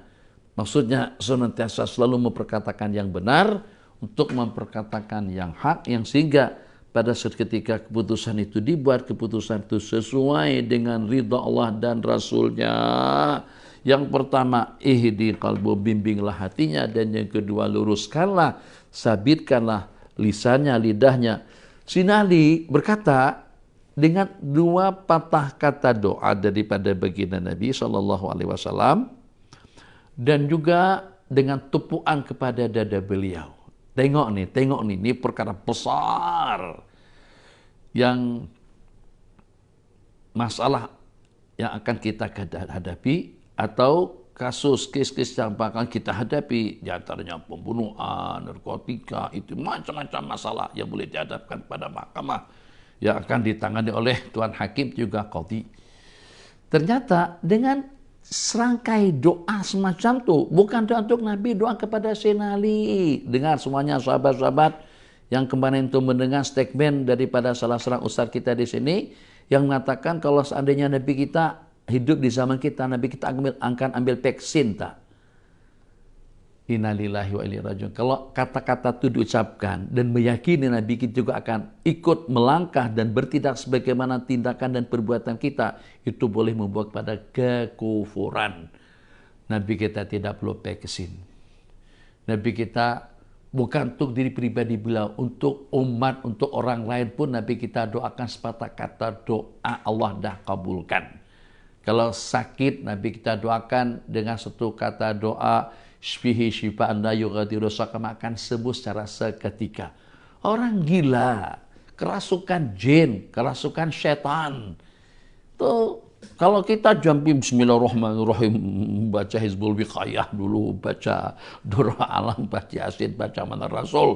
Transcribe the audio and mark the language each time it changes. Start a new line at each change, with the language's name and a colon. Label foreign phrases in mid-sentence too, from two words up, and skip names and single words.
Malay: Maksudnya senantiasa selalu memperkatakan yang benar, untuk memperkatakan yang hak, yang sehingga pada seketika keputusan itu dibuat, keputusan itu sesuai dengan ridha Allah dan Rasulnya. Yang pertama,
Arabic: اهد قلبه,
Malay: bimbinglah hatinya. Dan yang kedua, luruskanlah, sabitkanlah lisannya, lidahnya. Sinali berkata dengan dua patah kata doa daripada baginda Nabi SAW, dan juga dengan tupuan kepada dada beliau. Tengok nih, ini perkara besar yang masalah yang akan kita hadapi, atau kes-kes yang akan kita hadapi, di antaranya pembunuhan, narkotika, itu macam-macam masalah yang boleh dihadapkan pada mahkamah yang akan ditangani oleh Tuan Hakim juga Qadhi. Ternyata dengan serangkai doa semacam itu, bukan doa untuk Nabi, doa kepada Sayyidina Ali. Dengar semuanya sahabat-sahabat yang kemarin itu mendengar statement daripada salah seorang ustaz kita di sini yang mengatakan kalau seandainya Nabi kita hidup di zaman kita, Nabi kita akan ambil vaksin tak?
Arabic: إنا لله وإنا إليه راجعون.
Malay: Kalau kata-kata itu diucapkan dan meyakini Nabi kita juga akan ikut melangkah dan bertindak sebagaimana tindakan dan perbuatan kita, itu boleh membawa kepada kekufuran. Nabi kita tidak perlu vaksin. Nabi kita bukan untuk diri pribadi beliau, untuk umat, untuk orang lain pun Nabi kita doakan sepatah kata doa, Allah dah kabulkan. Kalau sakit, Nabi kita doakan dengan satu kata doa,
Arabic: اشفه شفاء لا يغادر سقما,
Malay: akan sembuh secara seketika. Orang gila, kerasukan jin, kerasukan setan. Tuh, kalau kita jampi bismillahirrahmanirrahim, baca Hizbul Wiqayah dulu, baca Doa Alam, baca Yasin, baca Manar Rasul.